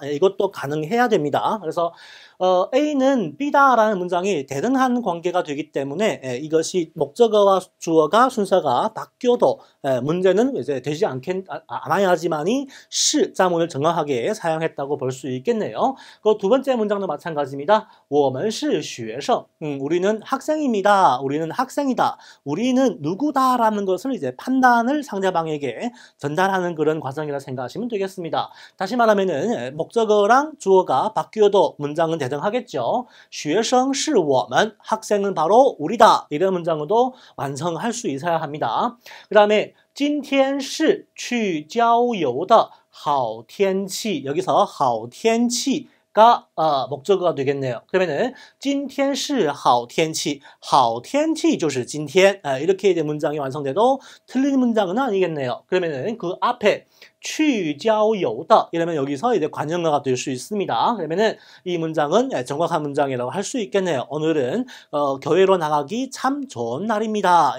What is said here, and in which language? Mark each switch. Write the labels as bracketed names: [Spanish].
[Korean] 이것도 가능해야 됩니다. 그래서 A는 B다라는 문장이 대등한 관계가 되기 때문에 이것이 목적어와 주어가 순서가 바뀌어도 문제는 이제 되지 않아야지만이 시 자문을 정확하게 사용했다고 볼 수 있겠네요. 그 두 번째 문장도 마찬가지입니다. [Chinese] 我们是学生, [Korean] 우리는 학생입니다. 우리는 학생이다. 우리는 누구다라는 것을 이제 판단을 상대방에게 전달하는 그런 과정이라 생각하시면 되겠습니다. 다시 말하면은 목적어랑 주어가 바뀌어도 문장은 대등하겠죠. [Chinese] 学生是我们, [Korean] 학생은 바로 우리다. 이런 문장으로도 완성할 수 있어야 합니다. 그 다음에 [Chinese] 今天是去郊游的好天气. [Korean] 여기서 好天气가 목적어가 되겠네요. 그러면은 [Chinese] 今天是好天气, 好天气就是今天. [Korean] 이렇게 이제 문장이 완성돼도 틀린 문장은 아니겠네요. 그러면은 그 앞에 [Chinese] 去郊游的 [Korean] 이러면 여기서 이제 관용어가 될 수 있습니다. 그러면은 이 문장은 정확한 문장이라고 할 수 있겠네요. 오늘은 교회로 나가기 참 좋은 날입니다.